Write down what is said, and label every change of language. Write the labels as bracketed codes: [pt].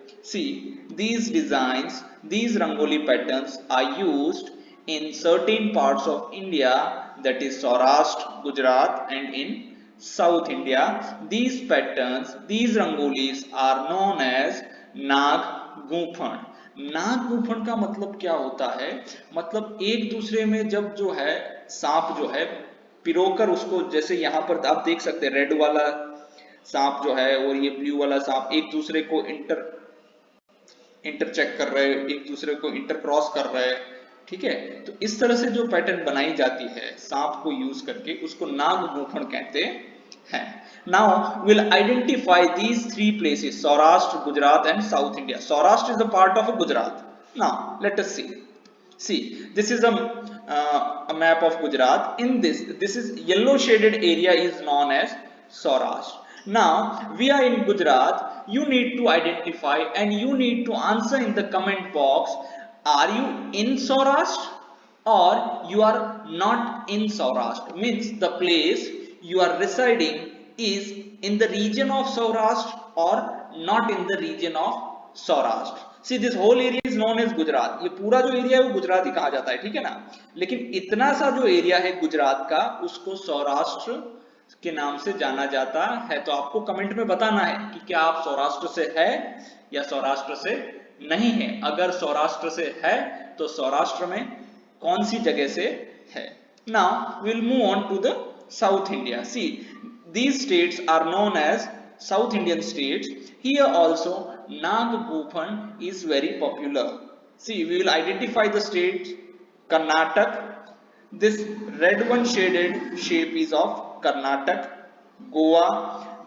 [en] See, these designs, these Rangoli patterns are used in certain parts of India, that is Saurashtra, Gujarat and in South India. These patterns, these Rangolis are known as Nag Guphan. [hi] नाग गुफन का मतलब क्या होता है? मतलब एक दूसरे में जब जो है सांप जो है पिरोकर उसको, जैसे यहाँ पर आप देख सकते हैं रेड वाला सांप जो है और ये ब्लू वाला सांप एक दूसरे को इंटरचेक कर रहे हैं, एक दूसरे को इंटर क्रॉस कर रहे हैं, ठीक है। तो इस तरह से जो पैटर्न बनाई जाती है सांप को यूज करके, उसको नाग गुफन कहते हैं। [en] Now we'll identify these three places: Saurashtra, Gujarat and South India. Saurashtra is a part of Gujarat. Now let us see. See, this is a map of Gujarat. In this is yellow shaded area is known as Saurashtra. Now we are in Gujarat. You need to identify and you need to answer in the comment box. Are you in Saurashtra or you are not in Saurashtra? Means the place you are residing is in the region of Saurashtra or not in the region of Saurashtra. See, this whole area is known as Gujarat. [hi] ये पूरा जो area है वो गुजरात ही कहा जाता है, ठीक है ना। लेकिन इतना सा जो एरिया है गुजरात का उसको सौराष्ट्र के नाम से जाना जाता है। तो आपको कमेंट में बताना है कि क्या आप सौराष्ट्र से है या सौराष्ट्र से नहीं है। अगर सौराष्ट्र से है तो सौराष्ट्र में कौन सी जगह से है। [en] Now we will move on to the South India. See, these states are known as South Indian states. Here also Nag Bhupan is very popular. See, we will identify the states. Karnataka. This red one shaded shape is of Karnataka. Goa.